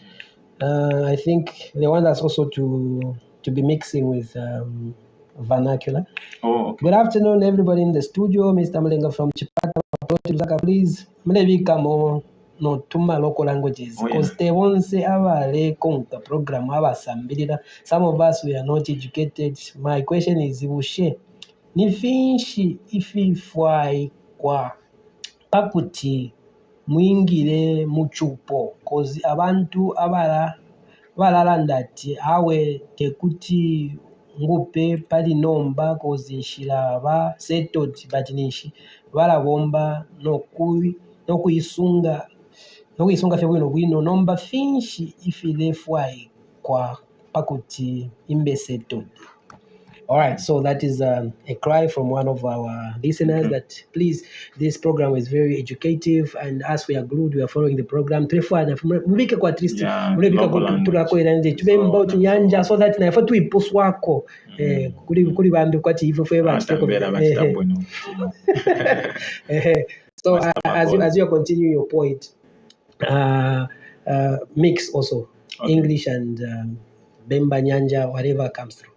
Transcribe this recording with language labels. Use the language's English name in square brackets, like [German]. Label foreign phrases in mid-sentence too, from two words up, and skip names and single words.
[English] I think they want us also to be mixing with vernacular. Oh, okay. Good afternoon, everybody in the studio. Mr. Mlenga from Chipata. Please, come no tuma local languages because they won't say our program our sambirira. Some of us we are not educated. My question is [Bemba] bushe nifinshi ififwai kwa pakuti mwingire muchupo cause abantu abalala ati awe tekuti ngupe pali nomba cause shilaba settled batinishi balabomba nokuyisunga fye bwino nomba finshi ifilefwai kwa pakuti imbe settled. [English] All right, so that is a cry from one of our listeners that please, this program is very educative, and as we are glued, we are following the program. So that so as you continue your point, mix also English and Bemba Nyanja, whatever comes through.